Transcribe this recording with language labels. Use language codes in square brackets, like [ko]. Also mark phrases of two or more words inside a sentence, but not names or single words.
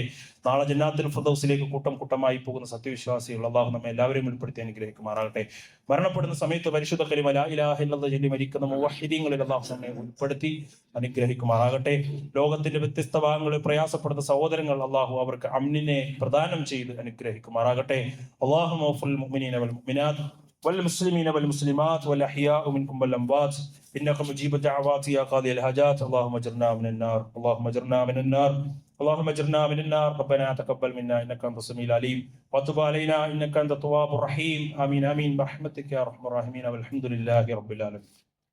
[ml] നാളെ ജന്നാത്തുൽ ഫിർദൗസിലേക്ക് കൂട്ടം കൂട്ടമായി പോകുന്ന സത്യവിശ്വാസികൾ അള്ളാഹു നമ്മെ എല്ലാവരെയും ഉൾപ്പെടുത്തി അനുഗ്രഹിക്കുമാറാകട്ടെ. മരണപ്പെടുന്ന സമയത്ത് പരിശുദ്ധ കലിമ [ar] لا إله إلا الله [ml] ചൊല്ലി മരിക്കുന്ന മുവഹിദീങ്ങളിൽ അള്ളാഹു നമ്മെ ഉൾപ്പെടുത്തി അനുഗ്രഹിക്കുമാറാകട്ടെ. ലോകത്തിന്റെ വ്യത്യസ്ത ഭാഗങ്ങളിൽ പ്രയാസപ്പെടുന്ന സഹോദരങ്ങൾ അള്ളാഹു അവർക്ക് അമ്നിനെ പ്രദാനം ചെയ്ത് അനുഗ്രഹിക്കുമാറാകട്ടെ. [ar] اللهم وفي المؤمنين والمؤمنات والمسلمين والمسلمات والأحياء منكم والأموات إنك مجيب الدعوات يا قاضي الحاجات. اللهم اجرنا من النار، اللهم اجرنا من النار، اللهم اجرنا من النار. ربنا تقبل منا إنك أنت السميع العليم وتب علينا إنك أنت التواب الرحيم. آمين آمين برحمتك يا أرحم الراحمين والحمد لله رب العالمين.